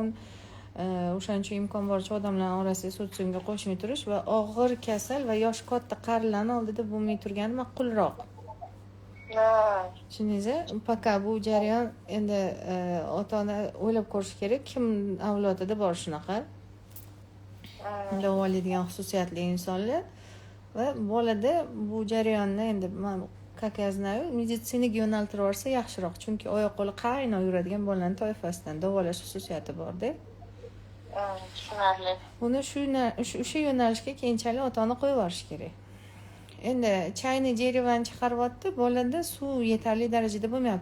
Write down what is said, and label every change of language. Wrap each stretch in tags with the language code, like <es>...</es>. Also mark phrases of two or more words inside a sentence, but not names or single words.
<uz>O'shaning uchun imkon boricha odamlarning orasiga sotsiumga qo'shmay turish va og'ir kasal va yoshi katta qarilarning oldida bo'lmay turgani ma'qulroq. Tushundingizmi? Пока bu jarayon endi ota-ona o'ylab ko'rish kerak, kim avlodida bor shunaqa davolaydigan xususiyatli insonlar va bolada bu jarayonni endi men</uz> <ru>как я знаю,</ru> <uz>meditsinaga yo'naltirib yuborsa yaxshiroq, chunki oyoq qo'li qaynoq yuradigan bolalarning toifasidan davolash xususiyati bor-da. Tushunarli. Buni o'sha yo'nalishga keyinchalik ota-ona qo'yib yuborish kerak. Endi chayni derevani chiqaryapti, bolada suv yetarli darajada bo'lmayapti.</uz>